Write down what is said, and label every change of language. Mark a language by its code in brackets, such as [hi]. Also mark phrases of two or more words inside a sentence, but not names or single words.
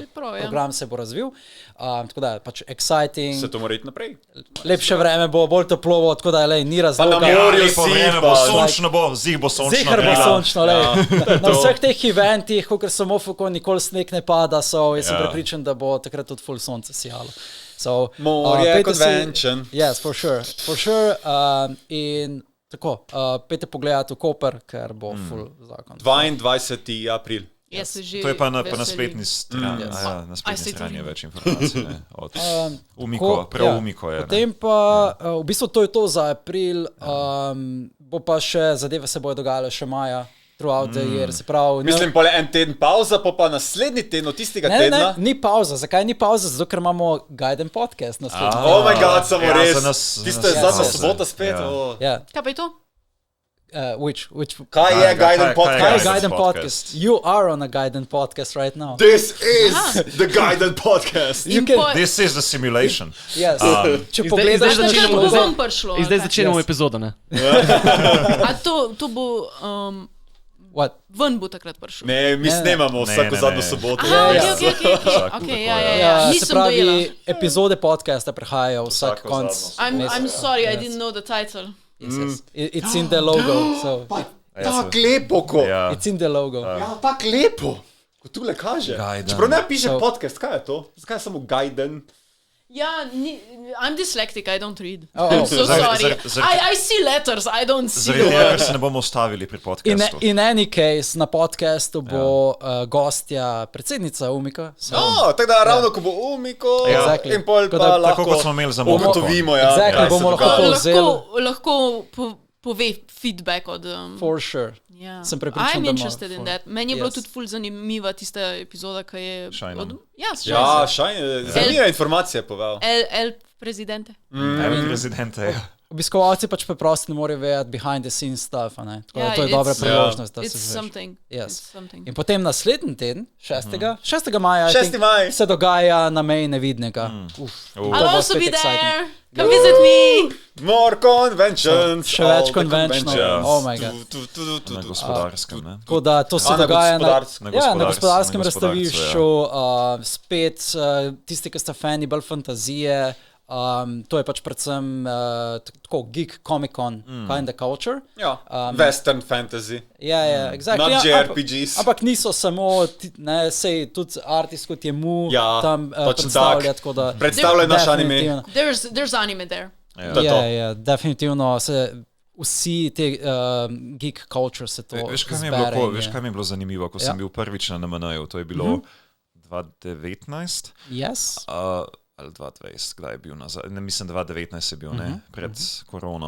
[sl] Program se bo razvil, tako da pač exciting. Se to mora iti naprej. Lepše vreme bo, bolj toplo bo, tako da ni razloga. Pa na morju lepo vreme bo, sončno bo, zih bo sončno. Zihar bo sončno, na vseh teh eventih, kakor so Mofuko, nikoli sneg ne pada, jaz sem prepričan, da bo takrat tudi full sonce sijalo. [en] So, more convention. Yes, for sure. [sl] In tako, pejte pogledati v Koper, ker bo full zakon. 22. april. To je pa na spletni strani, na spletni strani je več informacij. Umiko, prav Umiko je. Potem pa, v bistvu to je to za april, bo pa še, zadeve se bojo dogajale še maja. [en] Throughout the year, [sl] se pravi... Mislim, pole en teden pauza, pa naslednji teden od tistega tedna... Ne, ni pauza. Zakaj ni pauza? Zato, ker imamo Gaiden podcast naslednji. [en] Oh my god, [sl] samo res. Tiste zadnja sobota spet. Kaj pa je to? Kaj je Gaiden podcast? Kaj je Gaiden podcast? [en] You are on a Gaiden podcast right now. This is the Gaiden podcast. This is the simulation. Yes. [sl] Če pogledaš, zdaj začenjamo epizodo, ne? A to bo... Ven bo takrat prišel. Ne, mi snemamo vsako zadnjo soboto. Ok. Se pravi, epizode podcasta prehajajo vsak konc. [en] I'm sorry, I didn't know the title. Yes. It's in the logo. [sl] Tak lepo, ko. [en] It's in the logo. [sl] Ja, tak lepo. Ko tule kaže. Čeprav ne piše podcast, kaj je to? Zakaj je samo Gaiden? Ja, [en] I'm dyslexic, I don't read. I'm so sorry. I see letters, I don't see the words. [sl] Se ne bomo ustavili pri podcastu. [en] In any case, [sl] na podcastu bo gostja predsednica Umika. Tako da ravno, ko bo Umiko in pol pa lahko... Tako kot smo imeli za Umiko. Ugotovimo, bomo lahko povzeli. Lahko pove feedback od... [en] For sure. [sl] Sem prepričan, [en] I'm interested in that. [sl] Meni je bilo tudi ful zanimiva tista epizoda, ki je... Shine. Ja, Shine. Zanimiva informacija povedal. prezidente. Prezidente, ja. Obiskovalci pač preprosto ne morejo vedeti [en] behind the scenes stuff, [sl] ne? Tako da to je dobra priložnost, da se zveš. [en] It's something. [sl] In potem naslednji teden, 6. maja, se dogaja na meji nevidnega. [en] I'll also be there. Come visit me. More conventions. [sl] Še več conventions. [en] Oh my god. [sl] Na gospodarskem, ne? Tako da to se dogaja na gospodarskem razstavišču. Spet tisti, ki sta fani bolj fantazije. To je pač predvsem tako [en] geek Comic-Con kind of culture. Ja, western fantasy. Ja, exactly. Not JRPGs. [sl] Ampak niso samo, sej tudi artist kot je Mu tam predstavlja. Predstavlja naš anime. [en] There's anime there. [sl] Ja, definitivno se vsi te [en] geek culture [sl] se to zbere. Veš, kaj mi je bilo zanimivo, ko sem bil prvič na NMN-ju, to je bilo 2019. [en] Yes. [sl] Ali 2020, kdaj je bil nazaj, mislim 2019 je bil, pred korono.